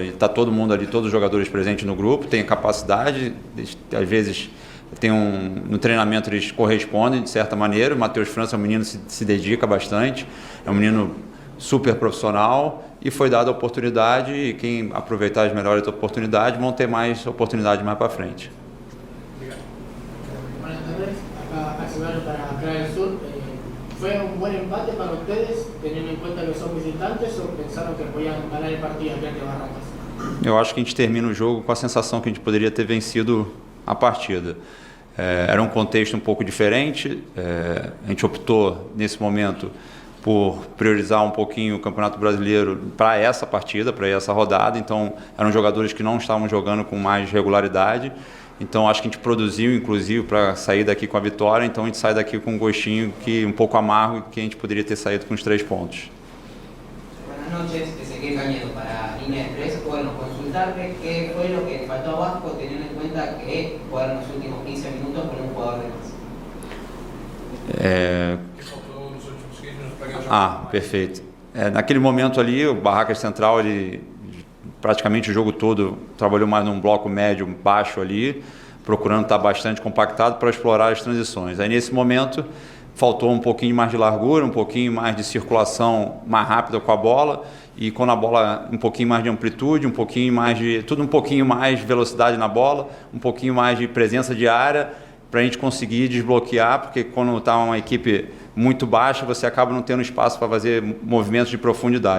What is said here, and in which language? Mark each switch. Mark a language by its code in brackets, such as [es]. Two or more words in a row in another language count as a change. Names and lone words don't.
[pt] Está todo mundo ali, todos os jogadores presentes no grupo, tem capacidade, às vezes no treinamento eles correspondem de certa maneira. O Matheus França é um menino que se dedica bastante, é um menino super profissional e foi dada a oportunidade, e quem aproveitar as melhores oportunidades vão ter mais oportunidade mais para frente. Obrigado. [es] Buenas tardes, acá Axel para Craig del Sur. ¿Fue un buen empate para ustedes, teniendo en cuenta que son visitantes, o pensaron que podían ganar el partido aquí ante Barracas? [pt] Eu acho que a gente termina o jogo com a sensação que a gente poderia ter vencido a partida. Era um contexto um pouco diferente, a gente optou nesse momento por priorizar um pouquinho o Campeonato Brasileiro para essa partida, para essa rodada. Então eram jogadores que não estavam jogando com mais regularidade. Então acho que a gente produziu, inclusive, para sair daqui com a vitória. Então a gente sai daqui com um gostinho um pouco amargo, que a gente poderia ter saído com os 3 pontos. [es] Buenas noches, Ezequiel Cañedo para Línea de 3. Bueno, consultarle qué fue lo que faltó a Vasco, teniendo en cuenta que jugaron los últimos 15 minutos con un jugador de más. [pt] Perfeito. Naquele momento ali, o Barracas Central, ele praticamente o jogo todo trabalhou mais num bloco médio baixo ali, procurando estar bastante compactado para explorar as transições. Aí nesse momento faltou um pouquinho mais de largura, um pouquinho mais de circulação mais rápida com a bola, e quando a bola um pouquinho mais de amplitude, um pouquinho mais de velocidade na bola, um pouquinho mais de presença de área, para a gente conseguir desbloquear, porque quando está uma equipe muito baixa, você acaba não tendo espaço para fazer movimentos de profundidade.